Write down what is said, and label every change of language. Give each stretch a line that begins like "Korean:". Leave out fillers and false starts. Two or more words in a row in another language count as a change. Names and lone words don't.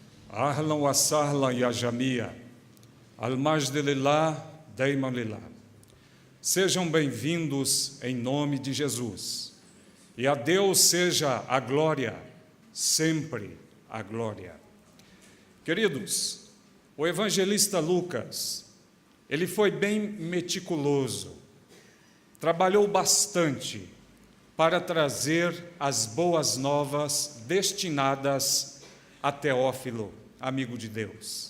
Arabic: أهلا وسهلا يا جميع المجد لله دايما لله.
Portuguese: Sejam bem-vindos em nome de Jesus. E a Deus seja a glória, sempre a glória. Queridos, o evangelista Lucas, ele foi bem meticuloso, trabalhou bastante para trazer as boas novas destinadas a Teófilo, amigo de Deus.